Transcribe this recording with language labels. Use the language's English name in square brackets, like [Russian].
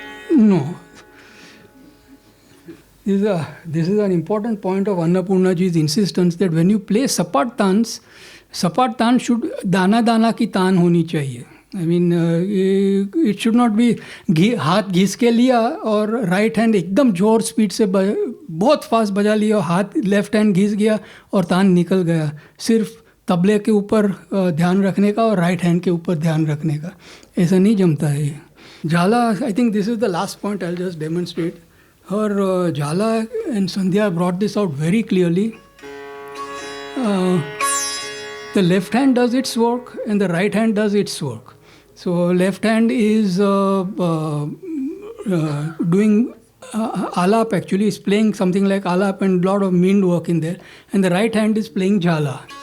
[English] No. This is an important point of Annapurna ji's insistence, that when you play sapat tans should [Hindi] dana dana ki taan honi chahiye. [English] I mean, it should not be [Hindi] हाथ घिस के लिया और right hand एकदम जोर speed से बहुत fast बजा लिया और हाथ लेफ्ट हैंड घिस गया और तान निकल गया. सिर्फ तबले के ऊपर ध्यान रखने का और राइट हैंड के ऊपर ध्यान रखने का, ऐसा नहीं जमता है ये. [English] Jala, I think this is the last point I'll just demonstrate. Her Jala and Sandhya brought this out very clearly. The left hand does its work and the right hand does its work. So left hand is doing alap, actually is playing something like alap and a lot of mind work in there, and the right hand is playing Jala.